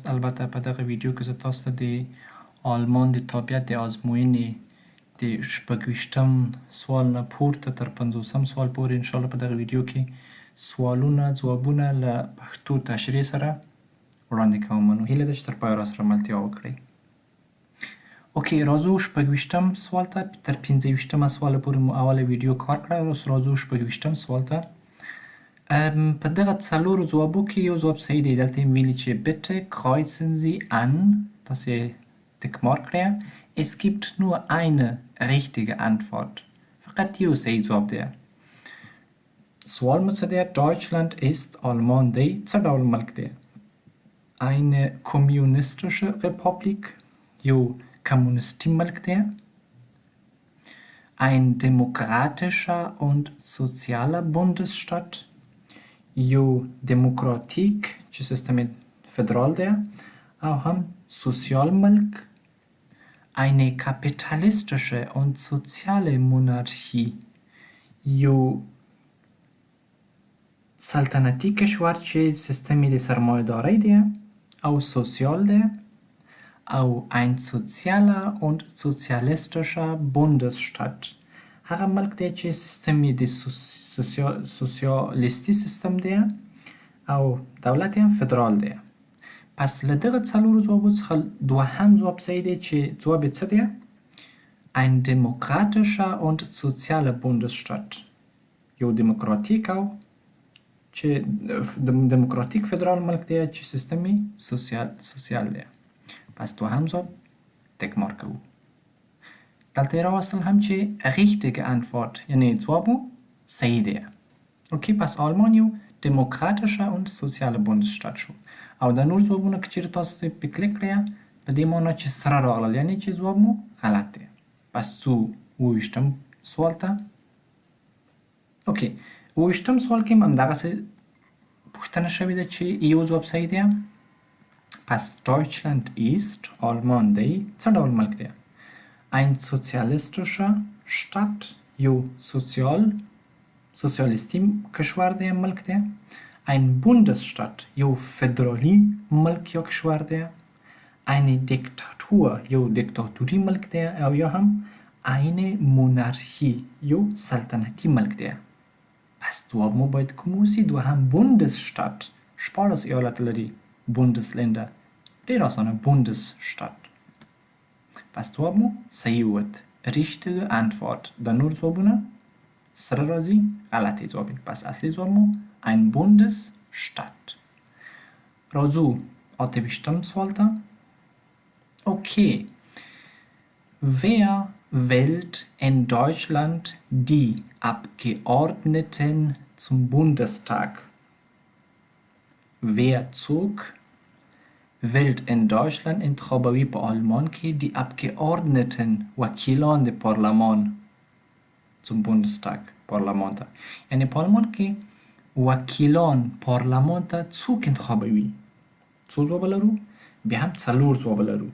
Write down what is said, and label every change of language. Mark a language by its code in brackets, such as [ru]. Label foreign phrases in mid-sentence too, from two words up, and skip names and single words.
[ps] البته په دغه ویډیو کې زه تاسو ته د آلمان د تابعیت د ازموینې د 26م سوال نه پورته تر 50م سوال پورې انشاءالله په دغه ویډیو کې سوالونه ځوابونه له پښتو تشریح سره وړاندې کوم. نو هیله ده چې تر پایه راسره ملتیا وکړئ. اوکې، راځو 26م سوال ته. تر 25مه سوال پورې مو اوله ویډیو کار کړی. اوس راځو 26م سوال ته. په دغه څلورو ځوابو کې یو ځواب صحیح دی. دلته یې ویلي چې [de] bitte kreuzen Sie an. [ps] تاسې [en] tick mark [ps] کړئ. [de] Es gibt nur eine richtige Antwort. [ps] فقط یو صحیح ځواب دی. سوال مو څه دی؟ [de] Deutschland ist [ps] Alman دی څه ډول ملک دی؟ [de] Eine kommunistische Republik. [ps] یو کمونیستی ملک دی. [de] Ein demokratischer und sozialer Bundesstaat. [ps] یو دموکراتیک چې سیستم فدرال دی او هم سوسیال ملک. [de] Eine kapitalistische und soziale Monarchie. [ps] یو سلطنتي کشور چې سیستم یې د سرمایه‌دارۍ دی او سوسیال دی. [de] او ein sozialer und sozialistischer Bundesstaat. [ps] هغه ملک دی چې سیستم یې د سوسیالیستي سیستم دی او دولت یې هم فدرال دی. پس له دغه څلورو ځوابو څخه دوهم ځواب صحیح دی چې ځواب یې څه دی؟ [de] Ein demokratischer und sozialer Bundesstaat. [ps] یو دموکراتیک او چې دموکراتیک فدرال ملک دی چې سیستم یې سوسیال دی. پس دوهم ځواب [en] tick mark [ps] کوو. دلته یې راوستل هم چې [de] richtige Antwort [ps] یعنی ځواب مو صحیح دی. اوکې، پس آلمان یو [de] demokratischer und sozialer Bundesstaat [ps] شو. او د نور ځوابونه که چیرې تاسو پې کلیک کړئ په دې معنی چې سره راغلل یعنی چې ځواب مو غلط دی. پس ځو 28م سوال ته. اوکې، 28م سوال کې هم همدغسې پوښتنه شوې ده چې یو ځواب صحیح دی. پس [de] Deutschland ist [ps] Alman دی څه ډول ملک دی؟ [de] Ein sozialistischer Staat. [ps] یو سوسیالیستی کشور دی ملک دی. [de] Ein Bundesstaat. [ps] یو فدرالی ملک یا کشور دی. [de] Eine Diktatur. [ps] یو دیکتاتوری ملک دی او یا هم [de] eine Monarchie. [ps] یو سلطنتي ملک دی. پس ځواب مو باید کوم اوسي؟ دوهم Bundesstaat. 14 ایالت لري. Bundesländer. ډېر اسانه Bundesstaat. پس ځواب مو صحیح ووت. [de] richtige Antwort. [ps] د نور ځوابونه سره راځي غلطې ځواب. پس اصلي ځواب مو [de] ein Bundesstaat. [ps] راځو 28م سوال ته. Okay. [de] Wer wählt in Deutschland die Abgeordneten zum Bundestag? Wer zog wählt in Deutschland [ps] انتخابوي په آلمان کې [de] die Abgeordneten [ps] وکیلان د پارلمان [de] zum Bundestag [ps] پارلمان ته. یعنی په آلمان کې وکیلان پارلمان ته څوک انتخابوي؟ څو ځواب لرو؟ بیا هم څلور ځواب لرو.